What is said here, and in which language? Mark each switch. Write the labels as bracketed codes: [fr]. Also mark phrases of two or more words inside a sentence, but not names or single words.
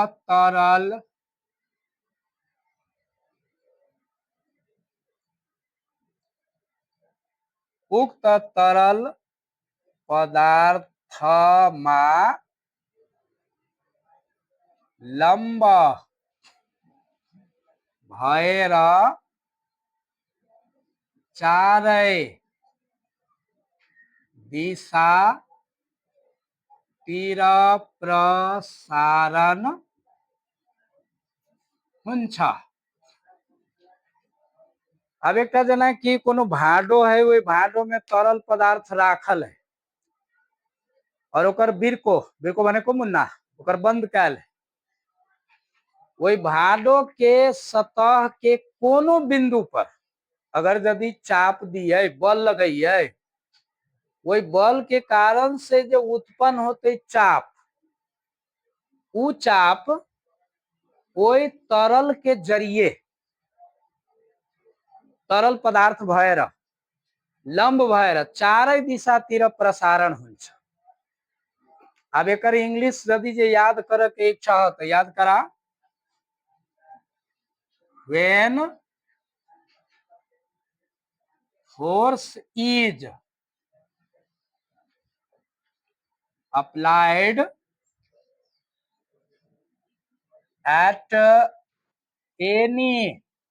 [ne] तरल पदार्थ में लंब भएर चारै दिशा तिर प्रसारण हुन्छ। [mai] अब एक जना कि कोनो भाडो है, वही भाडो में तरल पदार्थ राखल है और ओकर बिरको, बिरको बने को मुन्ना, ओकर बंद कैल है। वही भाडो के सतह के कोनो बिंदु पर अगर यदि चाप दिए, बल लगाइए, वही बल के कारण से जो उत्पन्न होते चाप, उ चाप वही तरल के जरिए, [ne] तरल पदार्थ भएर लंब भएर चारै दिशा तिर प्रसारण हुन्छ। [mai] अब एकर इंग्लिश यदि जे याद करे के इच्छा हो तो याद करा, [en] when force is applied at any